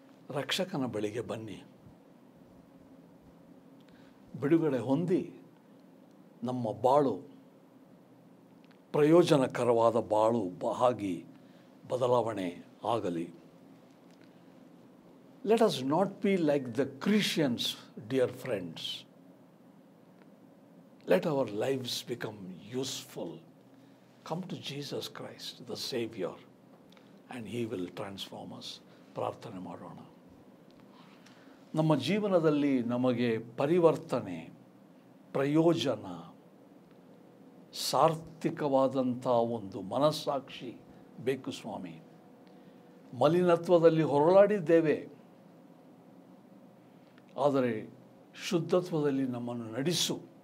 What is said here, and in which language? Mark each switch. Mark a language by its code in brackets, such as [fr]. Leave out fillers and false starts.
[kn] ರಕ್ಷಕನ ಬಳಿಗೆ ಬನ್ನಿ, ಬಿಡುಗಡೆ ಹೊಂದಿ ನಮ್ಮ ಬಾಳು ಪ್ರಯೋಜನಕರವಾದ ಬಾಳು ಆಗಿ ಬದಲಾವಣೆ ಆಗಲಿ. [en] Let us not be like the Christians, dear friends. Let our lives become useful. Come to Jesus Christ, the Savior, and He will transform us. [kn] ಪ್ರಾರ್ಥನೆ ಮಾಡೋಣ. ನಮ್ಮ ಜೀವನದಲ್ಲಿ ನಮಗೆ ಪರಿವರ್ತನೆ, ಪ್ರಯೋಜನ, ಸಾರ್ಥಕವಾದಂಥ ಒಂದು ಮನಸ್ಸಾಕ್ಷಿ ಬೇಕು ಸ್ವಾಮಿ. ಮಲಿನತ್ವದಲ್ಲಿ ಹೊರಳಾಡಿದ್ದೇವೆ, ಆದರೆ ಶುದ್ಧತ್ವದಲ್ಲಿ ನಮ್ಮನ್ನು ನಡೆಸು.